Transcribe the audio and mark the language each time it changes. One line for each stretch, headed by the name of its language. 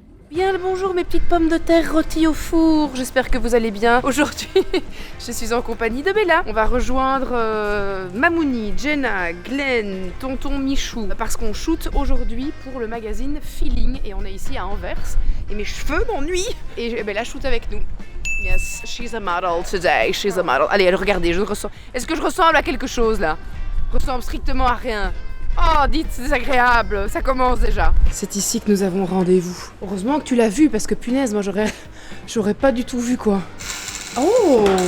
French: Bien le bonjour mes petites pommes de terre rôties au four, j'espère que vous allez bien. Aujourd'hui, je suis en compagnie de Bella. On va rejoindre Mamouni, Jenna, Glenn, tonton Michou, parce qu'on shoot aujourd'hui pour le magazine Feeling et on est ici à Anvers. Et mes cheveux m'ennuient et Bella shoot avec nous.
English: Yes, she's a model today, she's a model.
French: Allez, regardez, est-ce que je ressemble à quelque chose là? Je ressemble strictement à rien. Oh, dites, c'est désagréable, ça commence déjà. C'est ici que nous avons rendez-vous. Heureusement que tu l'as vu, parce que punaise, moi j'aurais pas du tout vu quoi. Oh!